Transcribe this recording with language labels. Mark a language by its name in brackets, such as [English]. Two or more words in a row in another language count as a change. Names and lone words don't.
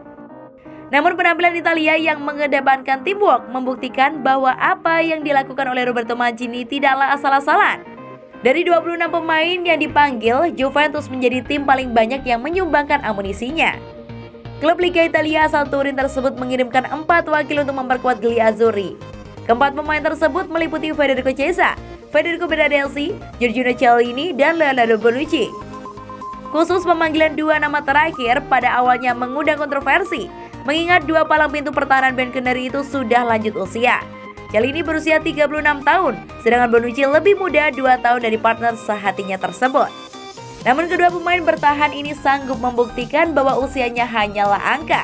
[Indonesian] Namun penampilan Italia yang mengedepankan teamwork membuktikan bahwa apa yang dilakukan oleh Roberto Mancini tidaklah asal-asalan. Dari 26 pemain yang dipanggil, Juventus menjadi tim paling banyak yang menyumbangkan amunisinya. Klub Liga Italia asal Turin tersebut mengirimkan 4 wakil untuk memperkuat Gliazzurri. Keempat pemain tersebut meliputi Federico Chiesa, Federico Bernardeschi, Giorgio Chiellini, dan Leonardo Bonucci. Khusus pemanggilan 2 nama terakhir pada awalnya mengundang kontroversi, mengingat 2 palang pintu pertahanan Bianconeri itu sudah lanjut usia. Chiellini berusia 36 tahun, sedangkan Bonucci lebih muda 2 tahun dari partner sehatinya tersebut. Namun kedua pemain bertahan ini sanggup membuktikan bahwa usianya hanyalah angka.